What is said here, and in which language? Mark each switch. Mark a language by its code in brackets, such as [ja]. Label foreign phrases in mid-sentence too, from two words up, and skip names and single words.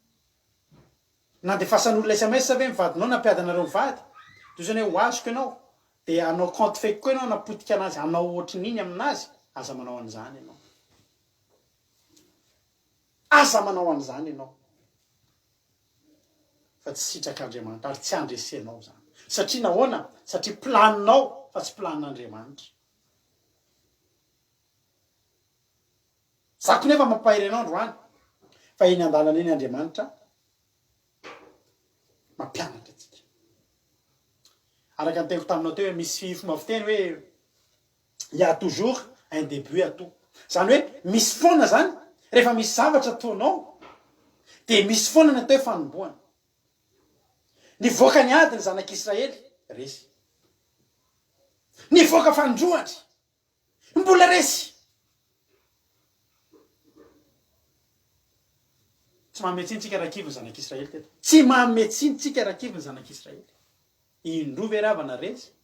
[mg] nandefasan'olona SMS ve mivadinao nampiadanareo mivady toy zany hoe ho azoko ianao dia anao [fr] compte fake [mg] koa ianao napotika anazy anao ohatrin'iny aminazy aza manao an'izany ianao aza manao an'izany ianao fa tsy sitrak'Andriamanitra ary tsy andresenao zany satria nahoana satria planinao fa tsy planin'Andriamanitra zako nefa mampahiry anao androany fa iny andalana iny Andriamanitra mampianatra atsika araka ny teniko taminao teo hoe misy fomba fiteny hoe [fr] il y a toujours un début à tout [mg] zany hoe misy foana zany rehefa misy zavatra ataonao dia misy foana natao hoe fanombohana nivoaka ny ady ny zanak'Israely resy nivoaka fandroany mbola resy tsy mahametsintsika rakivy ny zanak'Israely teto tsy mahametsintsika rakivy ny zanak'Israely indrova eravana resy